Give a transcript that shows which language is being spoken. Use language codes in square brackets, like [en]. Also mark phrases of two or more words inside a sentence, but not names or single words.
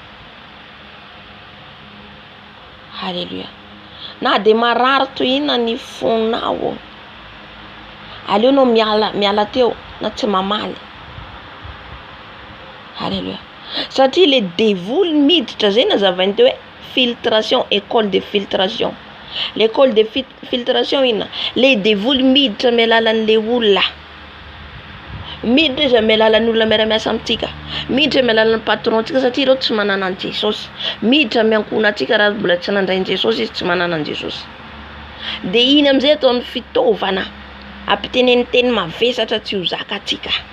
[mg] Halleluja. Na de marary toy inona ny fonao, aleonao miala teo na tsy mamaly. Halleluja. Satria le devoly miditra zay nazavainy teo hoe filtration, [fr] école de filtration. L'école de filtration inona? [mg] Le devoly miditra amin'ny alalan'le olona. Miditra izy amin'ny alalan'ny olona miara-miasa amintsika. Miditra amin'ny alalan'ny patrontsika satria ireo tsy manana an Jesosy. Miditra amin'ny ankohonantsika raha mbola tsy nandrainy Jesosy izy tsy manana an Jesosy. De iny amin'izay ataony fitaovana ampiteneny teny mavesatra tsy ho zakatsika.